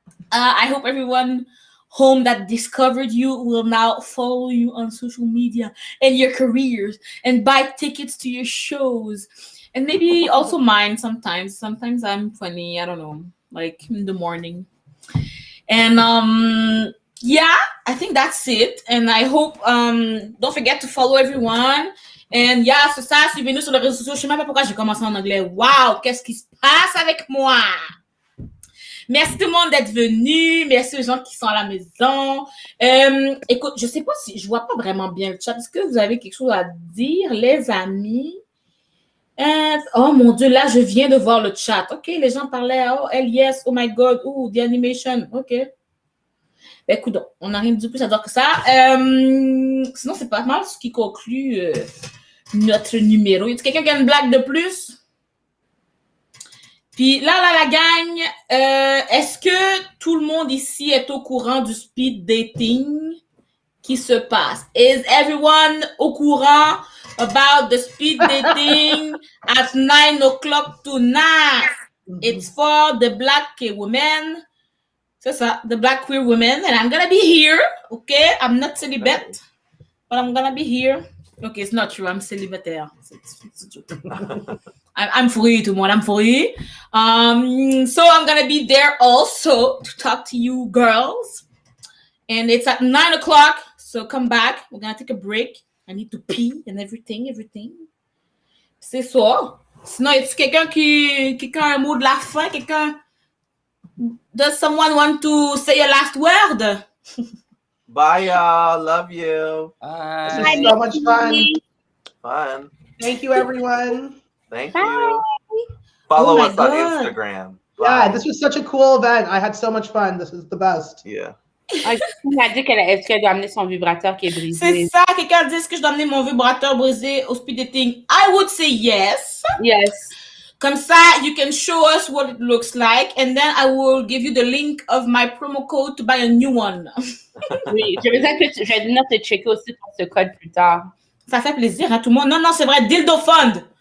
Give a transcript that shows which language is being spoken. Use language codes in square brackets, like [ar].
[en] I hope everyone home that discovered you will now follow you on social media and your careers and buy tickets to your shows. And maybe also mine sometimes. Sometimes I'm funny, I don't know, like in the morning. And yeah, I think that's it. And I hope, don't forget to follow everyone. And yeah, [fr] c'est ça, suivez-nous sur les réseaux sociaux. Je sais même pas pourquoi j'ai commencé en anglais. Wow, qu'est-ce qui se passe avec moi? Merci tout le monde d'être venu. Merci aux gens qui sont à la maison. Écoute, je sais pas si je vois pas vraiment bien le chat. Est-ce que vous avez quelque chose à dire, les amis? Oh mon Dieu, là, je viens de voir le chat. OK, les gens parlaient. [en] Oh, yes, oh my God, oh, the animation. [fr] OK. Ben, écoute, on n'a rien dit plus à dire que ça. Sinon, c'est pas mal ce qui conclut notre numéro. Y a-t-il quelqu'un qui a une blague de plus? Puis là, la gang, est-ce que tout le monde ici est au courant du speed dating qui se passe? [en] Is everyone au courant about the speed dating at 9 o'clock tonight? It's for the black women. [fr] C'est ça, [en] the black queer women. And I'm gonna be here, okay? I'm not celibate, but I'm gonna be here. Okay, it's not true. I'm célibataire. It's a joke. I'm free, [fr] tout le monde. [en] I'm free. So I'm gonna be there also to talk to you girls. And it's at 9 o'clock. So come back. We're gonna take a break. I need to pee and everything. [fr] C'est ça. Sinon, y a-t-il quelqu'un a un mot de la fin? [en] Does someone want to say a last word? Bye, y'all. Love you. This is so much Fun. Thank you, everyone. Thank you. Follow us on Instagram. Bye. Yeah, this was such a cool event. I had so much fun. This is the best. Yeah. [fr] On a dit est-ce qu'elle doit amener son vibrateur qui est brisé? C'est ça, quelqu'un dit est-ce que je dois amener mon vibrateur brisé au speed dating? [en] I would say yes. Yes. [fr] Comme ça, [en] you can show us what it looks like, and then I will give you the link of my promo code to buy a new one. [fr] Oui, je vais venir te checker aussi pour ce code plus tard. Ça fait plaisir à tout le monde. Non, c'est vrai, Dildo Fund.